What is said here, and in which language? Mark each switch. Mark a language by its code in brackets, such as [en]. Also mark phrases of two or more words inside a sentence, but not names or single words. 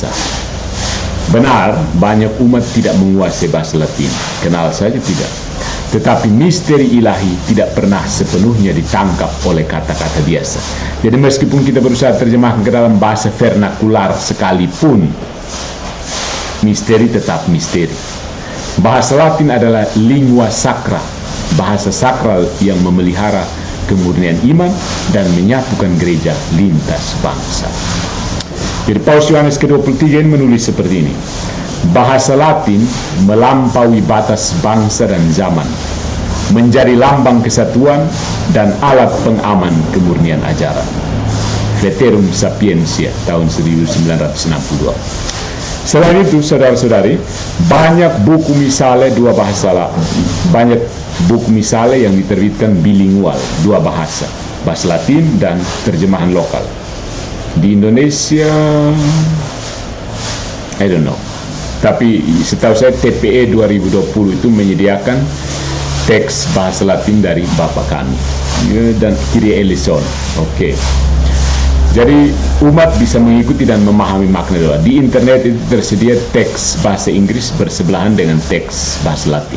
[id] Benar, banyak umat tidak menguasai bahasa Latin, kenal saja tidak. Tetapi misteri ilahi tidak pernah sepenuhnya ditangkap oleh kata-kata biasa. Jadi meskipun kita berusaha terjemahkan ke dalam bahasa vernakular sekalipun, misteri tetap misteri. Bahasa Latin adalah [la] lingua sacra, [id] bahasa sakral yang memelihara kemurnian iman dan menyatukan gereja lintas bangsa. Jadi Paus Yohanes ke-23 menulis seperti ini, bahasa Latin melampaui batas bangsa dan zaman, menjadi lambang kesatuan dan alat pengaman kemurnian ajaran. Veterum Sapientia tahun 1962. Selain itu, saudara-saudari, banyak buku misalnya banyak buku misalnya yang diterbitkan bilingual, dua bahasa Latin dan terjemahan lokal. Di Indonesia, [en] I don't know. [id] Tapi setahu saya TPE 2020 itu menyediakan teks bahasa Latin dari Bapak kami dan [el] Κύριε ἐλέησον. [id] Oke. Jadi umat bisa mengikuti dan memahami makna doa. Di internet itu tersedia teks bahasa Inggris bersebelahan dengan teks bahasa Latin.